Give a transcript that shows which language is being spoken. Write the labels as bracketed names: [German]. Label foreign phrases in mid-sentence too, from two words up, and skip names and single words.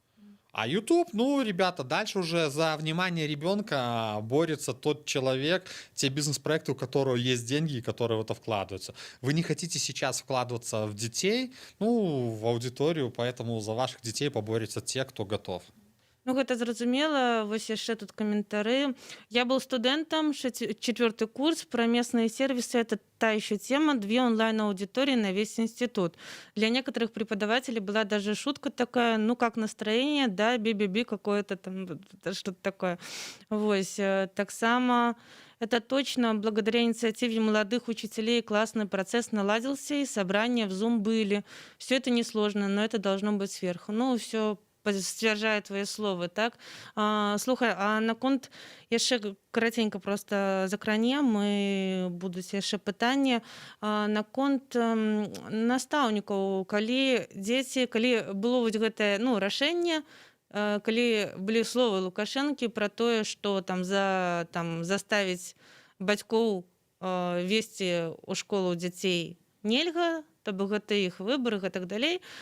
[Russian] А YouTube, ну, ребята, дальше уже за внимание ребенка борется тот человек, те бизнес-проекты, у которого есть деньги и которые в это вкладываются. Вы не хотите сейчас вкладываться в детей, ну, в аудиторию, поэтому за ваших детей поборются те, кто готов. [Belarusian] Ну, гэта зразумела. Вось яшчэ тут каментары. [Russian] Я был студентом, 4-й курс, про местные сервисы. Это та еще тема. 2 онлайн-аудитории на весь институт. Для некоторых преподавателей была даже шутка такая, ну, как настроение, да, би-би-би какое-то там, что-то такое. [Belarusian] Вось. [Russian] Таксама это точно благодаря инициативе молодых учителей классный процесс наладился, и собрания в Zoom были. Все это несложно, но это должно быть сверху. [Belarusian] Ну, все сцвярджае твае словы, так. Слухай, а наконт яшчэ караценька просто закранем, і будуць яшчэ пытанні наконт настаўнікаў, калі дзеці, калі было вось гэтае, ну, рашэнне, калі былі словы Лукашэнкі пра тое, што там заставіць бацькоў весці ў школу дзяцей нельга, то бок гэта іх выбар і гэтак далей.